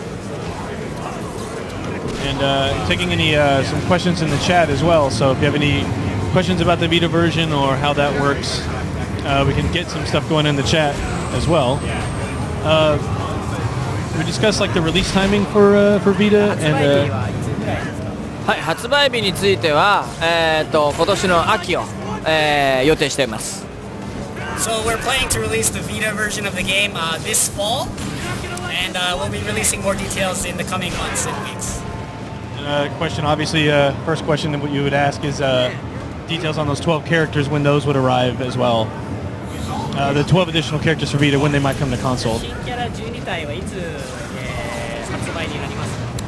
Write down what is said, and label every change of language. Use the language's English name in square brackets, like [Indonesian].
[English] And taking any some questions in the chat as well, so if you have any questions about the Vita version or how that works, we can get some stuff going in the chat as well. We discussed like the release timing for Vita and [Japanese] はい、発売日については今年の秋を、予定しています。 [English] So we're planning to release the Vita version of the game this fall, and we'll be releasing more details in the coming months and weeks. Question, obviously, first question that you would ask is details on those 12 characters, when those would arrive as well. The 12 additional characters for Vita, when they might come to console. [Japanese] 新キャラ12体はいつ、発売になりますか？